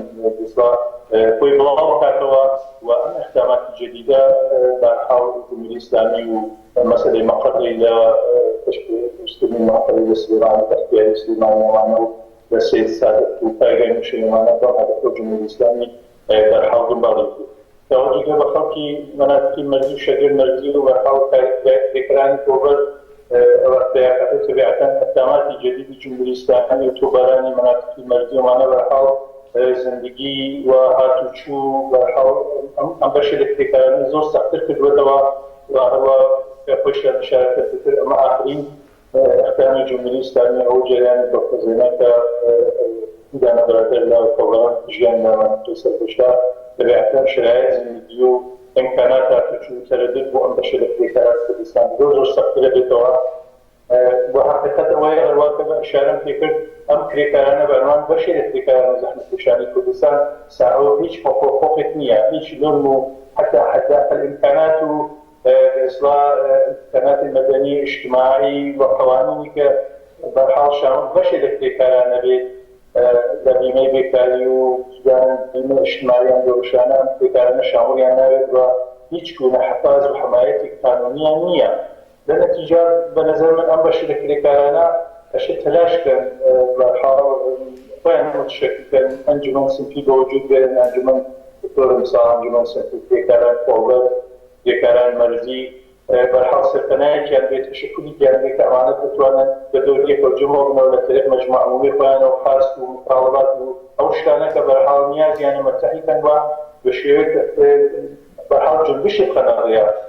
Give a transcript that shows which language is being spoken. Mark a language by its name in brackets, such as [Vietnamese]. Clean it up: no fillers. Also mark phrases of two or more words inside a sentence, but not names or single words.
[Central Kurdish] خۆی بڵاو بکاتەوە و ئەم ئەقداماتی جەدیدە بەرحاڵ جمهوری ئیسلامی و مەسەلەی مەقڕی لە پشتکردنی مەقڕی لە سلێمانی بەختیاری سلێمانیەوانە و لە سید سادەت و کارگای موشەیمانە بەم هەدەفە جمهوری ئیسلامی بەرحاڵ دنباڵی بوو. [Persian] توجه به خلقی مناطقی مرزی و شهر مرزی [Central Kurdish] و بەرحاڵ کارگەرانی کۆبەر وەختەیەکەکە تەبیعەتەن ئەقداماتی جەدیدی جمهوری ئیسلامی و تۆبەرانی مناطقی مرزی ومانە بەرحاڵ زندگی و هاتوچوو بەرحاڵ ئەم بەشی لە کرێکارانە زۆر سەختتر کردوێتەوە و هەروە خۆش لە مشارەکەتتر ئەمە ئاخرین ئەقدامی جمهوری ئیسلامی ئەو جریانی بەخۆزێنە کە دانە بەرادەر لە کۆبەران ژیان لە مناطقی سەرکەوشە تەبیعەتەن [Persian] شرایط زندگی و امکانات [Central Kurdish] هاتوچوو و تەرەدد بۆ ئەم بەشە لە کرێکاران کوردستان زۆر سەختترە بێتەوە و حقیقەت ئەوەیە هەروەکە بە ئیشارەم پێکرد ئەم کرێکارانە بەعنوان بەشێک لە کرێکاران زەحمەتکێشانی کوردستان ساحەوە هیچ حقوقێک نییە هیچ نورم و حتی الامکانات و [Persian] امکانات مەدەنی اجتماعی و قوانینی [Central Kurdish] کە بەرحاڵ شامل بەشێک لە کرێکارانە بێت لە بیمەی بێکاری و بیمە اجتماعیان دۆشانە ئەم کرێکارانە شامڵیان ناوێت و هیچ گونە حەفاز و حمایەتی قانونیان نییە. لە نەتیجە بە نەزەر من ئەم بەشی لە کرێکارانە ئەشێ تەلاشکەن بەرحاڵ خۆیان متشەکلکەن ئەنجومەن سنفی بە وجود بێنن ئەنجومەن بەطۆرە مثال ئەنجومەن سنفی کرێکاران کۆڵبەر کرێکاران مەرزی بەرحاڵ سەرپەنایەکیان بێت تشەکولیان بێت کە ئەمانە بتوانن بە دەوریەکە جمهور بنەوە لە طریق مەجموع عمومی خۆیانەوە خاست و مطالبات و ئەو شتانە کە بەرحاڵ نیازیانە مەتەحیکەن وە بە شێوەیەک بەرحاڵ جنبشی بخەنەڕێ